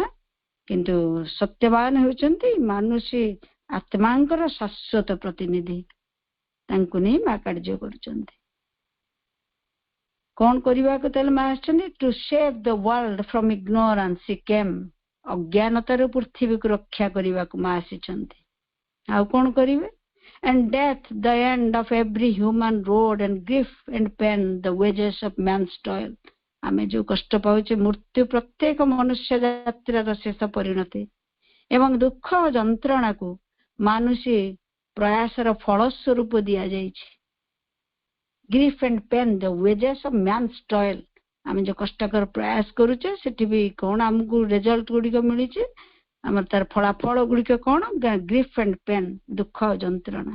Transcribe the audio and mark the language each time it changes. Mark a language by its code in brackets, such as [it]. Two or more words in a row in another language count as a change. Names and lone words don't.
[or] କିନ୍ତୁ ସତ୍ୟବାନ ହେଉଛନ୍ତି ମାନୁଷୀ ଆତ୍ମାଙ୍କର ଶାଶ୍ୱତ ପ୍ରତିନିଧି। ତାଙ୍କୁ ନେଇ ମା କାର୍ଯ୍ୟ କରୁଛନ୍ତି। କଣ କରିବାକୁ ତାହେଲେ ମା ଆସିଛନ୍ତି, [en] to save the world from ignorance she came. [or] ଅଜ୍ଞାନତାରୁ ପୃଥିବୀକୁ ରକ୍ଷା କରିବାକୁ ମା ଆସିଛନ୍ତି। ଆଉ କଣ କରିବେ, [en] and death the end of every human road, and grief and pain the wages of man's toil। [or] ଆମେ ଯୋଉ କଷ୍ଟ ପାଉଛେ, ମୃତ୍ୟୁ ପ୍ରତ୍ୟେକ ମନୁଷ୍ୟ ଯାତ୍ରାର ଶେଷ ପରିଣତି, ଏବଂ ଦୁଃଖ ଯନ୍ତ୍ରଣାକୁ ମାନୁଷୀ ପ୍ରୟାସର ଫଳ ସ୍ୱରୂପ ଦିଆଯାଇଛି। [en] grief and pain the wages of man's toil. [or] ଆମେ ଯୋଉ କଷ୍ଟକର ପ୍ରୟାସ କରୁଛେ, ସେଠି ବି କଣ ଆମକୁ ରେଜଲ୍ଟ ଗୁଡିକ ମିଳିଛି, ଆମର ତାର ଫଳାଫଳ ଗୁଡିକ କଣ, [en] grief and pain, [or] ଦୁଃଖ ଯନ୍ତ୍ରଣା।